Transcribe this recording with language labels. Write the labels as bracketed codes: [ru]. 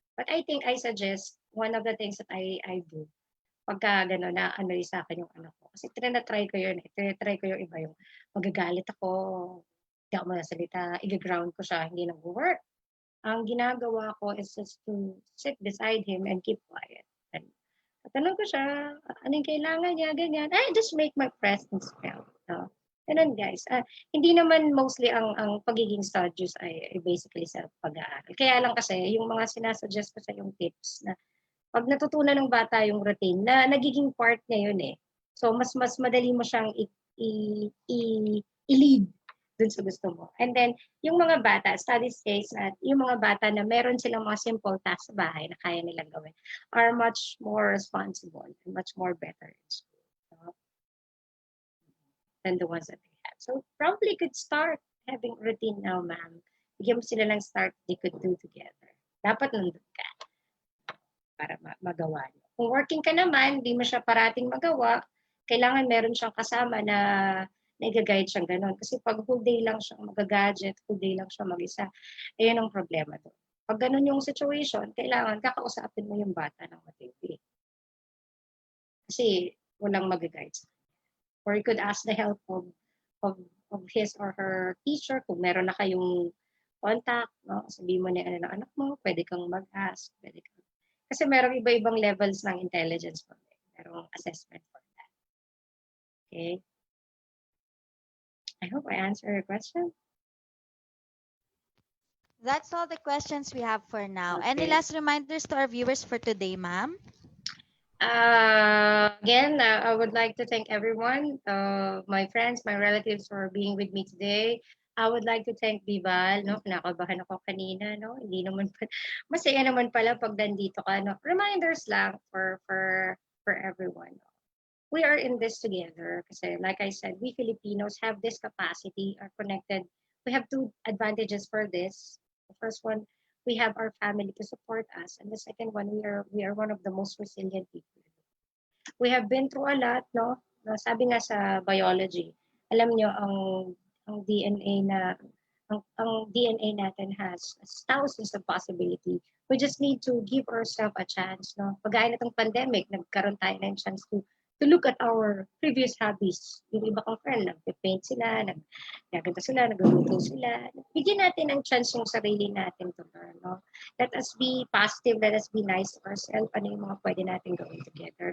[en] But I think I suggest one of the things that I do [tl] pagka gano'n na ano sa akin yung anak ko. Kasi try ko yun. Try ko yung iba yung magagalit ako, hindi ako masasalita, i-ground ko siya, hindi nag-work. Ang ginagawa ko [en] is just to sit beside him and keep quiet. [tl] And tanong ko siya, ano yung kailangan niya, ganyan. [en] Just make my presence felt. [tl] No? Ganun guys. Hindi naman mostly ang pagiging studious ay basically sa pag-aaral. Kaya lang kasi yung mga sinasuggest ko sa yung tips na pag natutunan ng bata yung routine, na nagiging part niya yun eh. So mas madali mo siyang i-lead dun sa gusto mo. And then, yung mga bata, studies says that yung mga bata na meron silang mga simple tasks sa bahay na kaya nilang gawin [en] are much more responsible and much more better in school, [tl] no? [en] Than the ones that they have. So probably could start having routine now, ma'am. [tl] Bigyan mo sila ng start [en] they could do together. [tl] Dapat nandun ka para magawa niyo. Kung working ka naman, hindi mo siya parating magawa, kailangan meron siyang kasama na nag-guide siyang gano'n. Kasi pag whole day lang siyang mag-gadget, whole day lang siya mag-isa, ayun ang problema doon. Pag gano'n yung situation, kailangan kakausapin mo yung bata ng matindi. Kasi walang mag-guide sa kanya. [en] Or you could ask the help of his or her teacher [tl] kung meron na kayong contact, [en] no? [tl] Sabihin mo na ano ng anak mo, pwede kang mag-ask, pwede kang kasi merong iba-ibang levels ng intelligence po. [en] Merong assessment for that. Okay? I hope I answered your question. That's all the questions we have for now. Okay. Any last reminders to our viewers for today, ma'am? Again, I would like to thank everyone, my friends, my relatives for being with me today. I would like to thank Bibal, no? [tl] Kinakabahan ako kanina, [en] no? [tl] Hindi naman masaya naman pala pag nandito ka, no? Reminders lang for everyone. No? [en] We are in this together kasi like I said, we Filipinos have this capacity, are connected. We have two advantages for this. The first one, we have our family to support us, and the second one, we are one of the most resilient people. We have been through a lot, no? [tl] Sabi nga sa biology, alam nyo, ang DNA na ang DNA natin [en] has thousands of possibility. We just need to give ourselves a chance, no? [tl] Pagaya na itong pandemic, nagkaroon tayo ng chance [en] to look at our previous hobbies. [tl] Yung iba kong friend, nag-paint sila, nagaganda sila, nagluluto sila. Bigyan natin ng chance yung sarili natin to learn, no? [en] Let us be positive, let us be nice to ourselves. [tl] Ano yung mga pwede natin gawin [en] together?